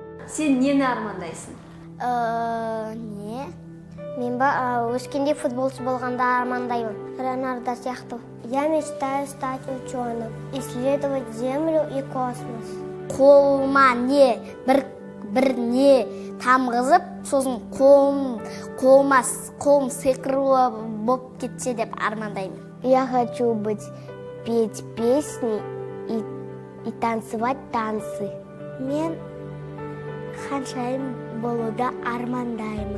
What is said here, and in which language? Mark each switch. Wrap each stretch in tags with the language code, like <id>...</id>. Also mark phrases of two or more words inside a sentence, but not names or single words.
<kk>Сен нені армандайсың? Не? Мен өскенде футболшы болғанда армандаймын. Рональдо сияқты.</kk> <ru>Я мечтаю стать ученым, исследовать Землю и космос.</ru> <kk>Қолыма бір не тамғызып, сосын қолым сиқырлы болып кетсе деп армандаймын.</kk> <ru>Я хочу петь песни и танцевать танцы.</ru> <kk>Мен ханшайым болуды армандаймын.</kk>